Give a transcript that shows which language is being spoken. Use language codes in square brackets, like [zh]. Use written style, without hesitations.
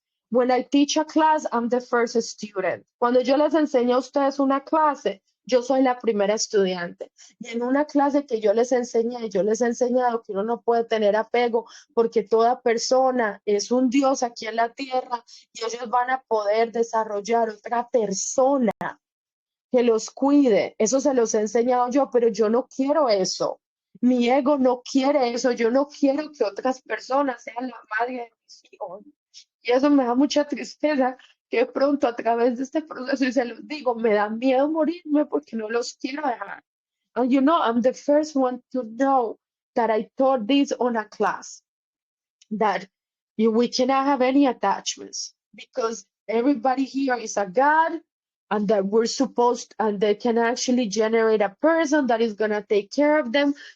[en] When I teach a class, I'm the first student. [es] Cuando yo les enseño a ustedes una clase, yo soy la primera estudiante. Y en una clase que yo les enseñé, yo les he enseñado que uno no puede tener apego porque toda persona es un Dios aquí en la tierra y ellos van a poder desarrollar otra persona que los cuide. Eso se los he enseñado yo, pero yo no quiero eso. Mi ego no quiere eso. Yo no quiero que otras personas sean la madre de mis hijos. Y eso me da mucha tristeza que de pronto a través de este proceso, y se los digo, me da miedo morirme porque no los quiero dejar. [en] And you know, I'm the first one to know that I taught this on a class, that we cannot have any attachments because everybody here is a God and that we're supposed, and they can actually generate a person that is going to take care of them.